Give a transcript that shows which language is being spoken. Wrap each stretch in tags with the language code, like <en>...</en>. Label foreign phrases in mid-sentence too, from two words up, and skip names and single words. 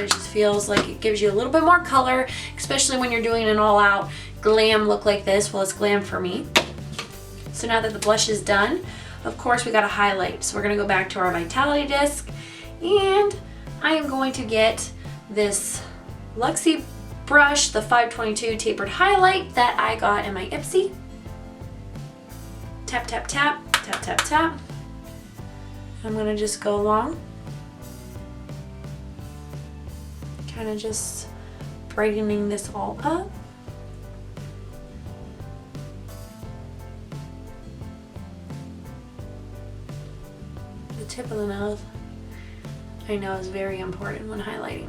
<en>It just feels like it gives you a little bit more color, especially when you're doing an all-out glam look like this. Well, it's glam for me. So now that the blush is done, of course we got to highlight. So we're going to go back to our Vitality Disc, and I am going to get this Luxie brush, the 522 tapered highlight that I got in my Ipsy. Tap, tap, tap, tap, tap, tap. I'm going to just go along, kind of just brightening this all up. The tip of the nose, I know, is very important when highlighting.</en>